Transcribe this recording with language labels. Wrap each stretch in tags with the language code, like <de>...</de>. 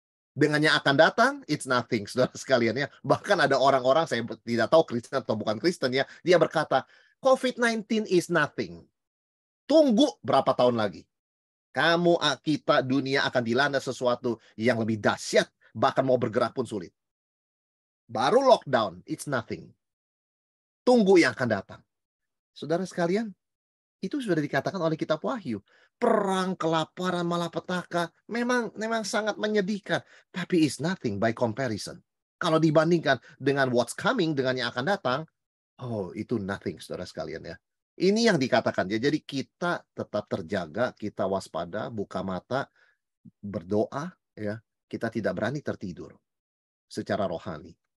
<id>Dengan yang akan datang,</id> <en>it's nothing,</en> <id>saudara sekalian ya. Bahkan ada orang-orang, saya tidak tahu Kristen atau bukan Kristen ya, dia berkata,</id> <en>COVID-19 is nothing.</en> <id>Tunggu berapa tahun lagi. Kita, dunia akan dilanda sesuatu yang lebih dahsyat, bahkan mau bergerak pun sulit. Baru lockdown,</id> <en>it's nothing.</en> <id>Tunggu yang akan datang. Saudara sekalian, itu sudah dikatakan oleh kitab Wahyu. Perang, kelaparan, malapetaka memang sangat menyedihkan. Tapi</id> <en>it's nothing by comparison.</en> <id>Kalau dibandingkan dengan</id> <en>what's coming,</en> <id>dengan yang akan datang, oh itu nothing, saudara sekalian ya. Ini yang dikatakan ya. Jadi kita tetap terjaga, kita waspada, buka mata, berdoa ya. Kita tidak berani tertidur secara rohani.</id>